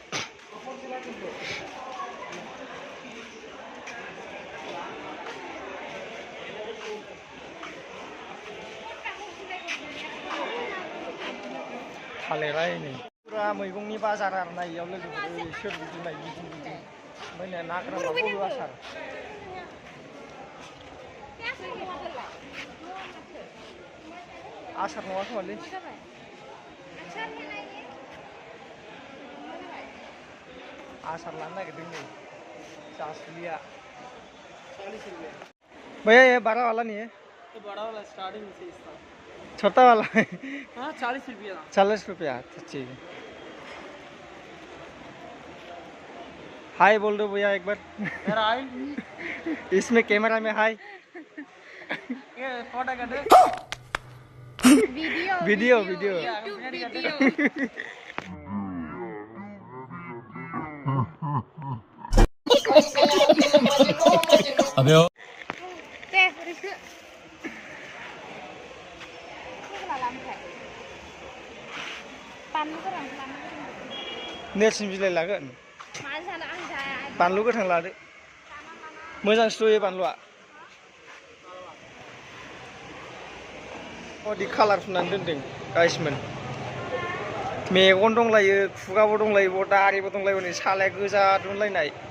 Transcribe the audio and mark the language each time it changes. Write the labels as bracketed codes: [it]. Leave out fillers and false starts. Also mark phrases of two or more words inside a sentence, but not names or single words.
[brx] थालिरा नै फुरा मैगंनि बाजार आरो ना इयाव लोगोफोर सोर बिदिनाय बिदि ओमफ्राय ना गोरान बबे आसार आसार नङा खोमालै आसार लानो नागिरदों नै जासुलिया [hi] भैया ये 12 वाला नहीं है बड़ा वाला स्टार्टिंग से इसका छोटा वाला हाँ 40 रुपया 40 रुपया ठीक है हाय बोल दो भैया एक बार यार आई इसमें कैमरा में हाय ये फोटो कर दे वीडियो वीडियो अबे [brx] नेरसिन बिलाइ लागोन बानलु गोथां लादो मोजां सुयो बानलुआ अदि कालार फुननानै दोनदों गाइसमोन मेगन दंलायो खुगाबो दंलायो दारिबो दंलायो नै सालाया गोजा दुनलायनाय